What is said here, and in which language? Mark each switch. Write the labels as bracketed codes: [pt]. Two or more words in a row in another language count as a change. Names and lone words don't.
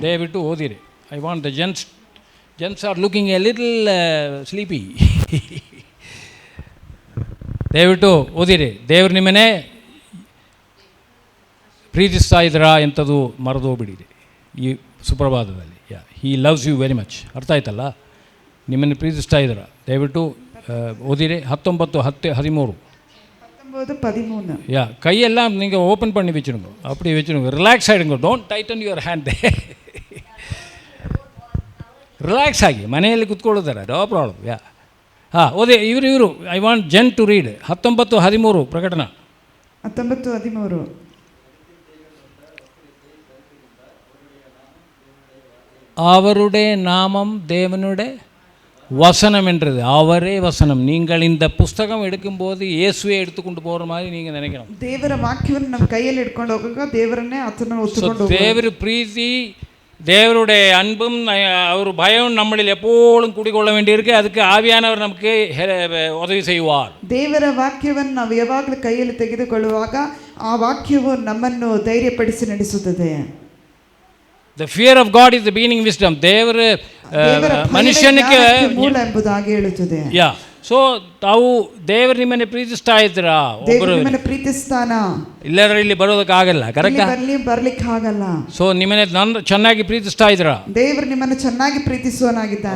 [kn] ದಯವಿಟ್ಟು ಓದಿರಿ. [en] I want the gents are looking a little sleepy. [kn] ದಯವಿಟ್ಟು ಓದಿರಿ. ದೇವ್ರು ನಿಮ್ಮನ್ನೇ ಪ್ರೀತಿಸ್ತಾ ಇದ್ದೀರಾ ಎಂಥದ್ದು ಮರೆದೋಗ್ಬಿಡಿರಿ ಈ ಸುಪ್ರಭಾತದಲ್ಲಿ. [en] He loves you very much. [kn] ಅರ್ಥ ಆಯ್ತಲ್ಲ? ನಿಮ್ಮನ್ನು ಪ್ರೀತಿಸ್ತಾ ಇದ್ದೀರಾ. ದಯವಿಟ್ಟು ಓದಿರಿ. 19:13. [ta] கையெல்லாம் நீங்கள் ஓப்பன் பண்ணி வச்சுருங்க, அப்படி வச்சுருங்க, ரிலாக்ஸ் ஆகிடுங்க. [en] Don't tighten your hand. [kn] ರಿಲ್ಯಾಕ್ಸ್ ಆಗಿ ಮನೆಯಲ್ಲಿ ಕುತ್ಕೊಳ್ಳುತ್ತಾರೆ, [en] no problem. [kn] ಓದಿ. ಇವರು [en] I want jen to read 19:13 ಪ್ರಕಟಣೆ. 19:13. [ta] அவருடைய நாமம் தேவனுடைய வசனம் என்றது. அவரே வசனம். நீங்கள் இந்த புஸ்தகம் எடுக்கும்போது இயேசுவை எடுத்துக்கொண்டு போகிற மாதிரி நீங்கள் நினைக்கணும். [kn] ದೇವರ ವಾಕ್ಯವನ್ನು ನಮ್ಮ ಕೈಯಲ್ಲಿ ಇಟ್ಕೊಂಡು ಹೋಗುವಾಗ ದೇವರನ್ನೇ ಆತನ ಹೊತ್ತುಕೊಂಡು [ta] தேவரு பிரீதி, தேவருடைய அன்பும் அவர் பயம் நம்மளில் எப்போதும் குடிக்கொள்ள வேண்டியிருக்கு. அதுக்கு ஆவியானவர் நமக்கு உதவி செய்வார். [kn] ದೇವರ ವಾಕ್ಯವನ್ನು ನಾವು ಯಾವಾಗಲೂ ಕೈಯಲ್ಲಿ ತೆಗೆದುಕೊಳ್ಳುವಾಗ ಆ ವಾಕ್ಯವು ನಮ್ಮನ್ನು ಧೈರ್ಯಪಡಿಸಿ ನಡೆಸುತ್ತದೆ. [en] The fear of God is the beginning wisdom. [kn] ದೇವರ ಮನುಷ್ಯನಿಗೆ ಮೂಲ ಎಂಬುದಾಗಿ ಹೇಳುತ್ತದೆ. ಸೊ ತಾವು ದೇವರು ನಿಮ್ಮನ್ನು ಪ್ರೀತಿಸ್ತಾ ಇದ್ದೀರಾ? ಒಬ್ಬರು ನಿಮ್ಮನ್ನು ಪ್ರೀತಿಸ್ತಾನ, ಇಲ್ಲರ ಇಲ್ಲಿ ಬರೋದಕ್ಕಾಗಲ್ಲ. ಕರೆಕ್ಟಾ? ಬರ್ಲಿಕ್ಕೆ ಆಗಲ್ಲ. ಸೊ ನಿಮ್ಮನ್ನು ಚೆನ್ನಾಗಿ ಪ್ರೀತಿಸ್ತಾ ಇದ್ದೀರಾ? ದೇವರು ನಿಮ್ಮನ್ನು ಚೆನ್ನಾಗಿ ಪ್ರೀತಿಸುವನಾಗಿದ್ದಾನೆ.